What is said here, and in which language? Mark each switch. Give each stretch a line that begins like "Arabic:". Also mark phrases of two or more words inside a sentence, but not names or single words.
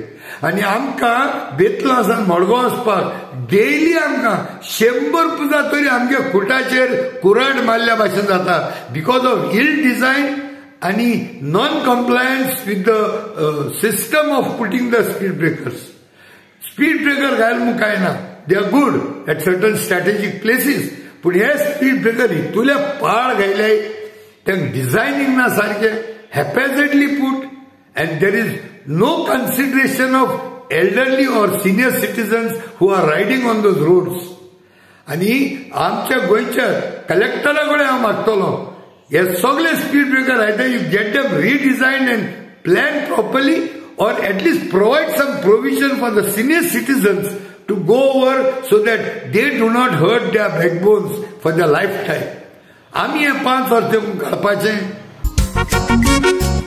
Konkani: आनी आमकां बेतलासान मडगांव वचपाक डेली आमकां 100 पुजा तरी आमगे खुटाचेर कुराड मारल्या भाशेन जाता
English: because of ill design and non compliance with the system of putting the speed breakers.
Konkani: स्पीड ब्रेकर घायल म्हूण कांय ना,
English: they are good at certain strategic places,
Konkani: पूण हे स्पीड ब्रेकर इतुले पाड घायले तें डिझायनींग ना सारकें,
English: haphazardly put, and there is no consideration of elderly or senior citizens who are riding on those roads.
Konkani: आणि आमच्या गोंयच्या कलेक्टरा कडेन हांव मागतलो हे सगळे स्पीड ब्रेकर आयता
English: you get them redesign and plan properly or at least provide some provision for the senior citizens to go over so that they do not hurt their backbones for their lifetime.
Konkani: आम्ही हे 5 वर्ष काडपाचें.